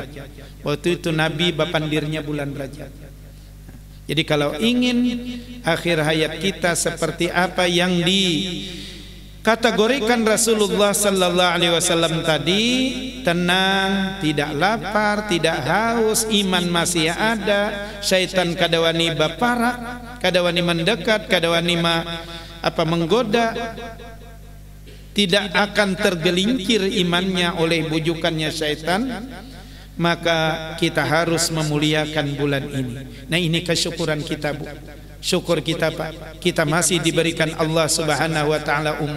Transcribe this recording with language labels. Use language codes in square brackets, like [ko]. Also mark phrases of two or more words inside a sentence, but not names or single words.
[id] Waktu itu Nabi bapandirnya bulan Rajab. Jadi kalau ingin akhir hayat kita seperti apa yang dikategorikan Rasulullah [ar] sallallahu alaihi wasallam [id] tadi, tenang, tidak lapar, tidak haus, iman masih ada, syaitan [bjn] kada wani baparak, kada wani [id] mendekat, [bjn] kada wani [id] menggoda, tidak akan tergelincir imannya oleh bujukannya syaitan. Maka kita harus memuliakan bulan ini. Nah, ini kesyukuran kita, Bu. Syukur kita, Pak, kita masih diberikan Allah [ar] Subhanahu wa taala [id] umur.